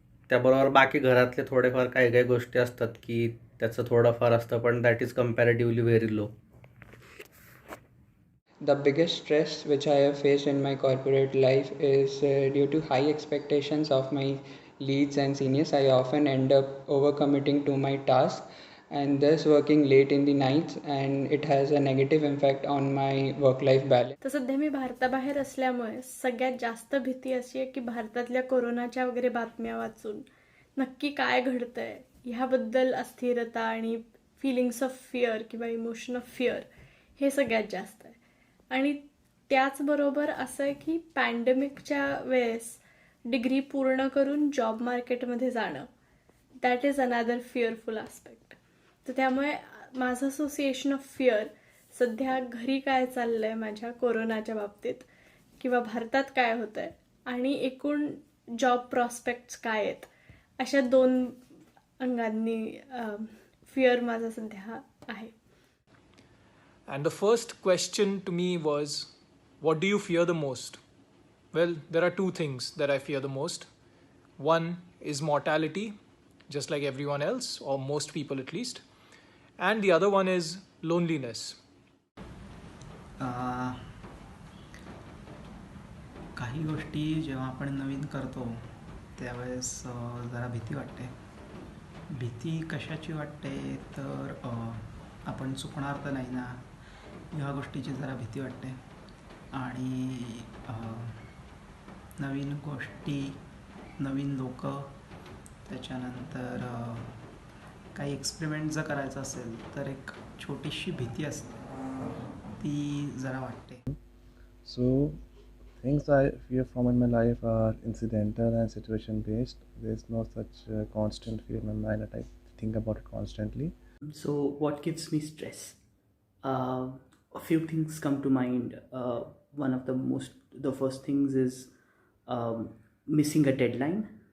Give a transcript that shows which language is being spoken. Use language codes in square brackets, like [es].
[mr] त्याबरोबर बाकी घरातले थोडेफार काही काही गोष्टी असतात की त्याचं थोडंफार असतं, पण [en] That is comparatively very low. The biggest stress which I have faced in my corporate life is due to high expectations of my leads and seniors. I often end up overcommitting to my task, and thus working late in the nights, and it has a negative impact on my work-life balance. [mr] तर सध्या मी भारताबाहेर असल्यामुळे सगळ्यात जास्त भीती अशी आहे की भारतातल्या कोरोनाच्या वगैरे बातम्या वाचून नक्की काय घडतंय ह्याबद्दल अस्थिरता आणि [en] feelings of fear [mr] किंवा [en] emotion of fear [mr] हे सगळ्यात जास्त आहे. आणि त्याचबरोबर असं आहे की पॅन्डेमिकच्या वेळेस डिग्री पूर्ण करून जॉब मार्केटमध्ये जाणं [en] That is another fearful aspect. [mr] तर त्यामुळे माझं [en] association of fear [mr] सध्या घरी काय चाललं आहे माझ्या कोरोनाच्या बाबतीत किंवा भारतात काय होतं आहे आणि एकूण जॉब प्रॉस्पेक्ट्स काय आहेत अशा 2 अंगांनी फिअर माझा सध्या आहे. [en] And the first question to me was, what do you fear the most? Well, there are 2 things that I fear the most. One is mortality, just like everyone else, or most people at least. And the other one is loneliness. [mr] काही गोष्टी जेव्हा आपण नवीन करतो त्यावेळेस जरा भीती वाटते. भीती कशाची वाटते तर आपण चुकणार तर नाही ना ह्या गोष्टीची जरा भीती वाटते. आणि नवीन गोष्टी, नवीन लोक, त्याच्यानंतर काही एक्सपेरिमेंट जर करायचं असेल तर एक छोटीशी भीती असते ती जरा वाटते. [en] So things I fear from in my life are incidental and situation based. There's no such constant fear in my mind that I think about it constantly. So what gives me stress? A few things come to mind. One of the first things is missing a deadline.